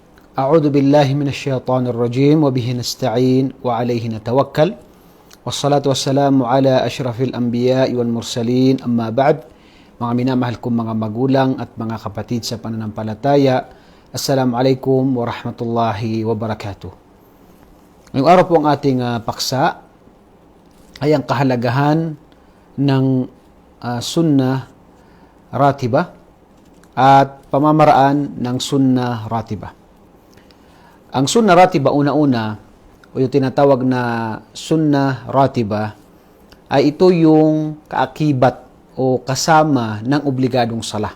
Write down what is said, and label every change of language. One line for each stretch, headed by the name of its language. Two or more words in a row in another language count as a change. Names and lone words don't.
Arabic: أعوذ بالله من الشيطان الرجيم وبه نستعين وعليه نتوكل والصلاة والسلام على أشرف الأنبياء والمرسلين أما بعد.
Filipino: Mga minamahal kong mga magulang at mga kapatid sa pananampalataya,
Arabic: السلام عليكم ورحمة الله وبركاته.
Filipino: Ngayong araw po ang ating paksa ay ang kahalagahan ng
Arabic: سنة راتبة
Filipino: at pamamaraan ng
Arabic: سنة راتبة.
Filipino: Ang
Arabic: سنة راتبة
Filipino: una-una o yung tinatawag na
Arabic: سنة راتبة
Filipino: ay ito yung kaakibat o kasama ng obligadong sala.